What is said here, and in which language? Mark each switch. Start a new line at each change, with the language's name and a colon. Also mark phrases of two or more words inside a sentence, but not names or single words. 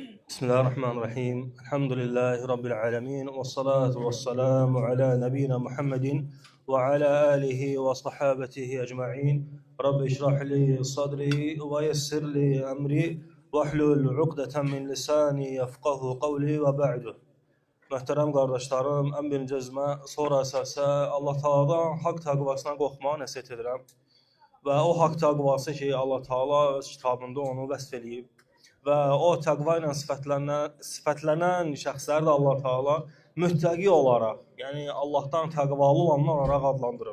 Arabic: بسم الله الرحمن الرحيم. الحمد لله رب العالمين. والصلاة والسلام على نبينا محمد وعلى آله وصحابته أجمعين. رب اشرح لي صدري ويسر لي أمري واحلل عقدة من لساني يفقهوا قولي وبعد.
Azerbaijani: Möhtərəm qardaşlarım, ən birinci özümə, sonra əsasə Allah Taala'dan haqq təqvasına qorxmağı nəsihət edirəm. Və o haqq təqvası ki, Allah Taala öz kitabında onu vəsf eləyib. Və o təqva ilə sifətlənən şəxsləri də Allah Taala müttəqi olaraq, yəni Allahdan təqvalı olanlar olaraq adlandırıb.